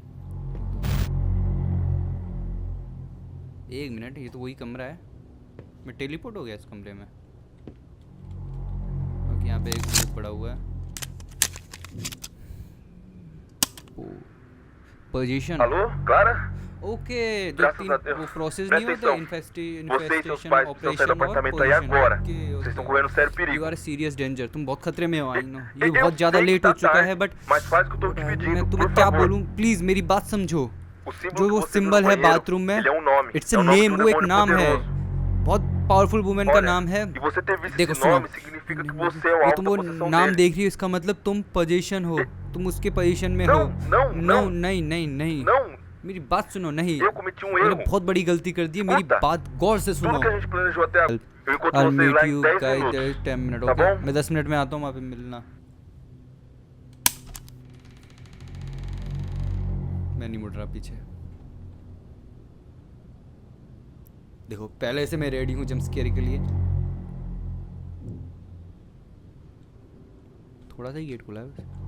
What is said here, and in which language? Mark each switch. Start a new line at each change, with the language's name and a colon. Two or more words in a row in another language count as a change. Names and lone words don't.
Hindi: 1 मिनट, ये तो वही कमरा है। मैं टेलीपोर्ट हो गया इस कमरे में। ओके यहाँ पे एक ग्रुप पड़ा हुआ है। पोजीशन।
Portuguese: Alô, Clara?
Hindi: ओके जो
Portuguese: Graças
Hindi: तीन
Portuguese: a Deus.
Hindi: वो प्रोसेस
Portuguese: Presta
Hindi: नहीं होते
Portuguese: atenção. Vocês e seus
Hindi: इन्फेस्टेशन
Portuguese: pais precisam sair do
Hindi: ऑपरेशन और
Portuguese: apartamento aí agora. Vocês estão correndo sério
Hindi: यू perigo.
English: are serious danger.
Hindi: तुम बहुत खतरे में हो।
English: I know
Hindi: ये
Portuguese: Eu
Hindi: बहुत ज़्यादा
Portuguese: sei que
Hindi: लेट हो
Portuguese: tá
Hindi: चुका
Portuguese: tarde,
Hindi: है बट
Portuguese: mas faz o que eu tô te
Hindi: मैं
Portuguese: pedindo,
Hindi: तुम्हें
Portuguese: por
Hindi: क्या
Portuguese: favor.
Hindi: बोलूँ, प्लीज़ मेरी बात समझो।
Portuguese: O símbolo
Hindi: जो
Portuguese: que
Hindi: वो
Portuguese: você viu
Hindi: सिंबल
Portuguese: no
Hindi: है
Portuguese: banheiro,
Hindi: बाथरूम में,
Portuguese: ele é um nome.
Hindi: इट्स
Portuguese: É o nome de
Hindi: नेम,
Portuguese: um
Hindi: वो एक
Portuguese: demônio
Hindi: नाम है,
Portuguese: poderoso.
Hindi: बहुत
English: powerful women
Hindi: का
Portuguese: Olha,
Hindi: नाम है।
Portuguese: e você ter visto
Hindi: देखो
Portuguese: esse
Hindi: सुनो,
Portuguese: nome significa que você é o
Hindi: ये
Portuguese: alvo
Hindi: तुम
Portuguese: da
Hindi: वो
Portuguese: possessão
Hindi: नाम
Portuguese: dele.
Hindi: देख रही हो, इसका मतलब तुम पोजीशन हो, तुम उसके पोजीशन में हो।
Portuguese: Não,
Hindi: नहीं नहीं नहीं,
Portuguese: não.
Hindi: मेरी बात सुनो। नहीं,
Portuguese: Eu cometi um
Hindi: मैंने
Portuguese: erro.
Hindi: बहुत बड़ी गलती कर दी है। मेरी
Portuguese: Escuta.
Hindi: बात गौर से सुनो।
Portuguese: Tudo que a gente planejou até agora. Eu encontro
English: I'll
Portuguese: vocês
English: meet
Portuguese: lá em
English: you
Portuguese: 10
English: guys
Portuguese: minutos.
Hindi: 10 मिनट।
Portuguese: Tá
Hindi: ओके
Portuguese: bom?
Hindi: मैं 10 मिनट में आता हूँ, वहाँ पे मिलना। मैं नहीं मुड़ रहा पीछे। देखो पहले से मैं रेडी हूँ
English: jump scare
Hindi: के लिए। थोड़ा सा ही गेट खुला है बस।